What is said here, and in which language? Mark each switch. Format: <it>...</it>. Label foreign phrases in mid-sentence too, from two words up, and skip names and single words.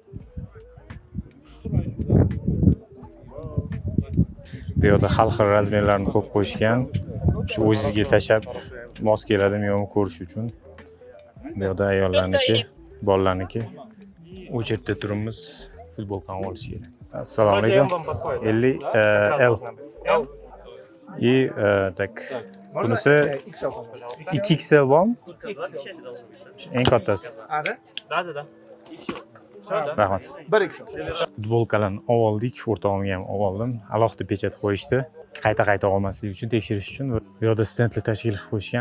<uz>Bu yerda xil razmerlarni ko'p qo'yishgan. Shu o'zingizga tashab mos keladimi yo'qmi ko'rish uchun. Bu yerda ayollarniki, bolalarniki. O'chirda turimiz, futbolkani olish kerak. Assalomu alaykum. 50 L.</uz> <ru>И так.</ru> <uz>Bunisi 2XL bormi? Eng kattasi.</uz> <ru>Да.</ru> <uz>Rahmat. 1XL. Futbolkalarni oldik, o'rtog'imga ham oldim. Alohida pechat qo'yishdi. Qayta olmaslik uchun, tekshirish uchun. Bu yerda stendlar tashkil qilib qo'yishgan.</uz>